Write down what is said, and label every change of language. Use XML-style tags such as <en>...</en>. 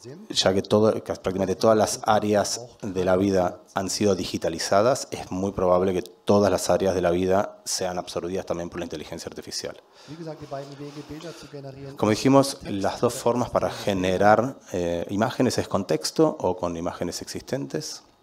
<es>Ya que prácticamente todas las áreas de la vida han sido digitalizadas, es muy probable que todas las áreas de la vida sean absorbidas también por la inteligencia artificial.</es> <de>Wie gesagt, die beiden Wege, Bilder zu generieren.</de> <es>Como dijimos, las 2 formas para generar imágenes es con texto o con imágenes existentes.</es>